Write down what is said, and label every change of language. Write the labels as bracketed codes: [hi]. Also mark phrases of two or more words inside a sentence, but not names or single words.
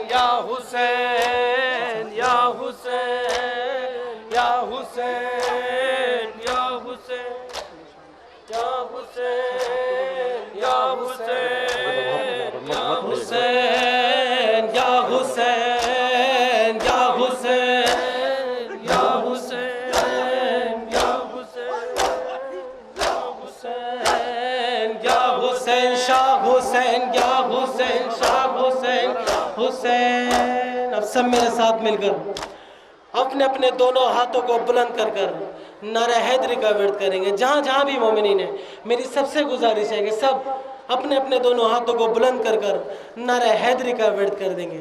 [ur] یا حسین یا حسین یا حسین یا حسین یا حسین یا حسین یا حسین یا حسین یا حسین یا حسین یا حسین یا حسین شاہ حسین یا حسین شاہ حسین حسین اب سب میرے ساتھ مل کر اپنے اپنے دونوں ہاتھوں کو بلند کر کر نعرہ حیدری کا ورد کریں گے. جہاں جہاں بھی مومنین ہیں میری سب سے گزارش ہے کہ سب اپنے اپنے دونوں ہاتھوں کو بلند کر کر نعرہ حیدری کا ورد کر دیں گے۔